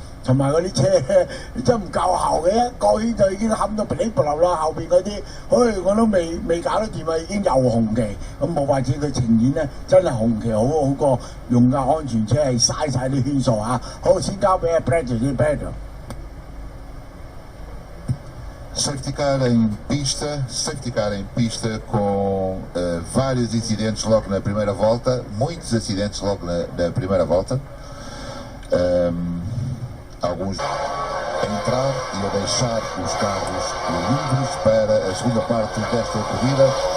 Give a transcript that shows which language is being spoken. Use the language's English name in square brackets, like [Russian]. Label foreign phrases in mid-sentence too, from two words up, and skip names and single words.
[Cantonese] 同埋嗰啲車真唔夠喉嘅，一個圈就已經冚到噼里啪啦啦，後邊嗰啲，我都未搞得掂啊，已經有紅旗，咁冇法子佢情願咧，真係紅旗好過用架安全車係嘥晒啲圈數啊！好，先交俾阿 Brad 先 ，Brad。 [English] Safety car [Portuguese] em pista com vários incidentes logo na primeira volta, muitos acidentes logo na primeira volta. Alguns a entrar e a deixar os carros livres para a segunda parte desta corrida.